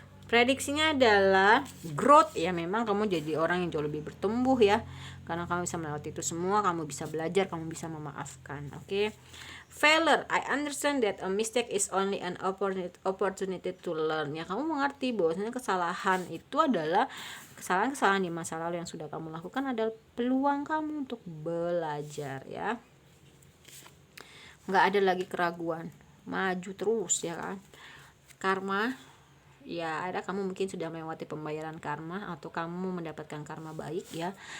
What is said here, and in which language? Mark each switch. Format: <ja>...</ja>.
<id>Prediksinya adalah growth ya, memang kamu jadi orang yang jauh lebih bertumbuh ya. Karena kamu bisa melewati itu semua, kamu bisa belajar, kamu bisa memaafkan. Oke.</id> <en>Failure, I understand that a mistake is only an opportunity to learn.</en> <id>Ya, kamu mengerti bahwasanya kesalahan itu adalah kesalahan-kesalahan di masa lalu yang sudah kamu lakukan adalah peluang kamu untuk belajar ya. Nggak ada lagi keraguan, maju terus ya kan. Karma, ya ada, kamu mungkin sudah melewati pembayaran karma atau kamu mendapatkan karma baik ya.</id>